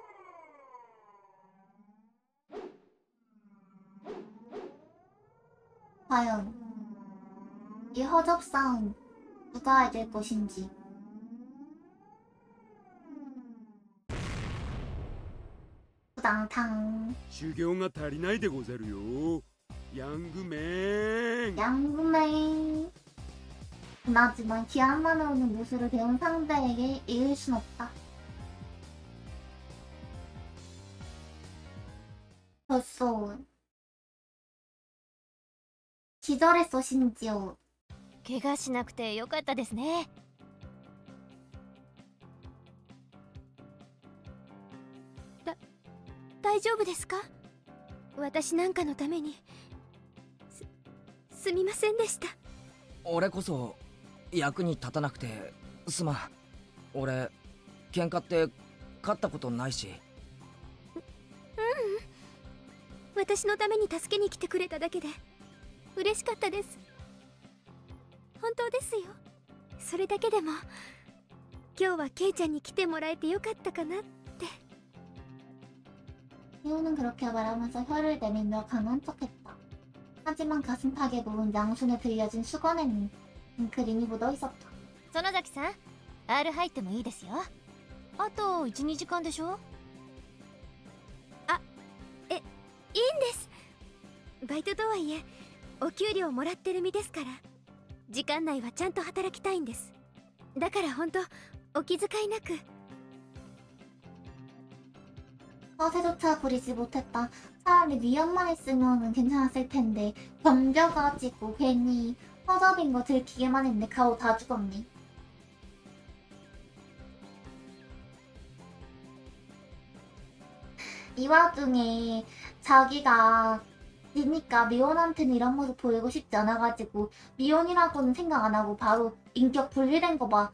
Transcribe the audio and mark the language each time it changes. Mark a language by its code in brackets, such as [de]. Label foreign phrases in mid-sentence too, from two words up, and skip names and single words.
[ko] 과연 이 허접 싸움 누가 이길 것인지. 부당탕. [ja] 修行が足りないでござるよ。ヤングメン。 [ko] 양구맹. 하지만 기한만으로는 무술을 배운 상대에게 이길 순 없다. 벌써 기절했어 심지어. [ja] 怪我しなくてよかったですね。大丈夫ですか？私なんかのためにすみませんでした。俺こそ役に立たなくてすまん。俺喧嘩って勝ったことないし。私のために助けに来てくれただけで嬉しかったです。本当ですよ。それだけでも今日はケイちゃんに来てもらえてよかったかなって。 [ko] 리오는 그렇게 말하면서 혀를 내밀며 강한 척했다. 하지만 가슴팍에 부은 양손에 들려진 수건에는 잉크림이 묻어있었다. [ja] 園崎さん、R 入ってもいいですよ。あと 1,2 時間でしょ。いいんです。バイトとはいえお給料もらってる身ですから、時間内はちゃんと働きたいんです。だから本当お気遣いなく。 [ko] 허세조차 부리지 못했다. 차라리 위험만 했으면 괜찮았을 텐데 덤벼가지고 괜히 허접인 거 들키게만 했네. 가오 다 죽었네. 이 와중에 자기가 니니까 미혼한테는 이런 모습 보이고 싶지 않아가지고 미혼이라고는 생각 안 하고 바로 인격 분리된 거 봐.